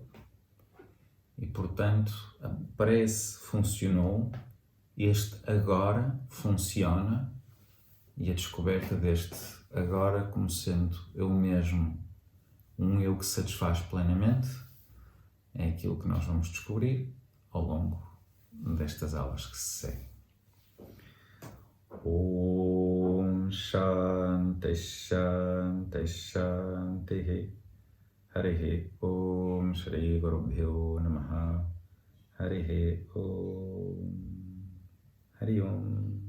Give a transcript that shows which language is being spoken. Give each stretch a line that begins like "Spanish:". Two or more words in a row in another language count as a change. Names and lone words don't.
Portuguese: E portanto, a prece funcionou, este agora funciona, e a descoberta deste agora como sendo eu mesmo, um eu que satisfaz plenamente, é aquilo que nós vamos descobrir ao longo destas aulas que se seguem.
Sanskrit: ॐ शान्तिः शान्तिः शान्तिः हरिः ॐ श्री गुरुभ्यो नमः हरिः ॐ हरि ॐ